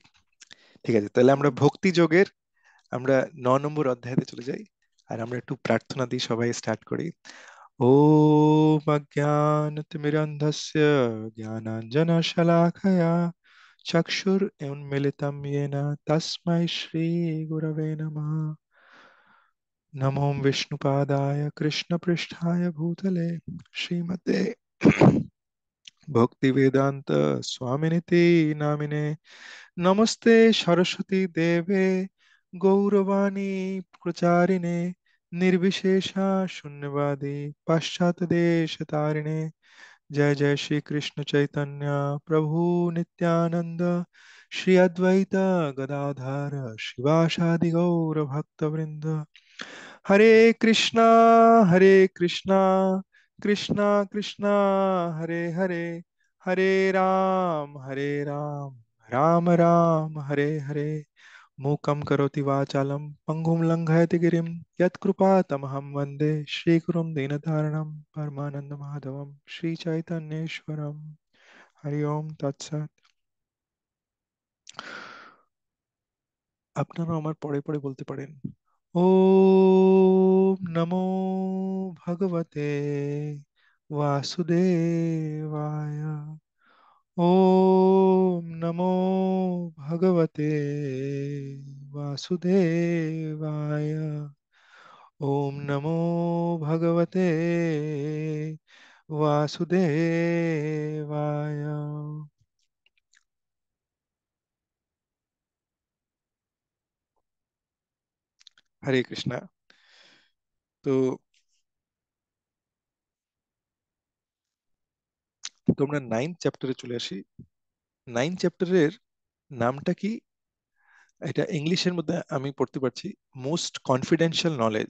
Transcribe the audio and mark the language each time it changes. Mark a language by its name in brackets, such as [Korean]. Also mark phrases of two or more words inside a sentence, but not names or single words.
[Bangla] ঠিক আছে, তাহলে আমরা ভক্তি যোগের আমরা 9 নম্বর অধ্যায়তে চলে যাই, আর আমরা একটু প্রার্থনা দিয়ে সবাই স্টার্ট করি। [Sanskrit] ওম অজ্ঞানতিমিরন্ধস্য জ্ঞানাঞ্জনশলাকয়া চক্ষুरुन्मीलितं येन तस्मै श्रीगुरवे नमः। नमो विष्णुपादाय कृष्णपृष्ठाय भूतले श्रीमते भक्तिवेदांत स्वामिनिति नामिने। नमस्ते सरस्वती देवे गौरवाणी प्रचारिणे निर्विशेषा शून्यवादी पाश्चात्य देश तारिणे। जय जय श्री कृष्ण चैतन्य प्रभु नित्यानंद श्री अद्वैत गदाधर शिवासादि गौर भक्त वृंद। हरे कृष्णा कृष्णा कृष्णा हरे हरे, हरे राम राम राम हरे हरे। मूकं करोति वाचालं पङ्गुं लङ्घयति गिरिं यत्कृपातमहं वन्दे श्रीगुरुं दीनतारिणं परमानन्दमाधवं श्रीचैतन्येश्वरम्। हरि ओम तत्सत्। [Bangla] আপনারা আমার পরে পরে বলতে পারেন। [Sanskrit] ওম নমো ভগবতে वासुदेवाय। ओम नमो भगवते वासुदेवाय। ओम नमो भगवते वासुदेवाय। হরে কৃষ্ণা। [Bangla] তো তোমরা 9th চ্যাপ্টারে চলে আসি। 9th চ্যাপ্টারের নামটা কি? এটা ইংলিশের মধ্যে আমি পড়তে পারছি, [English] most confidential knowledge.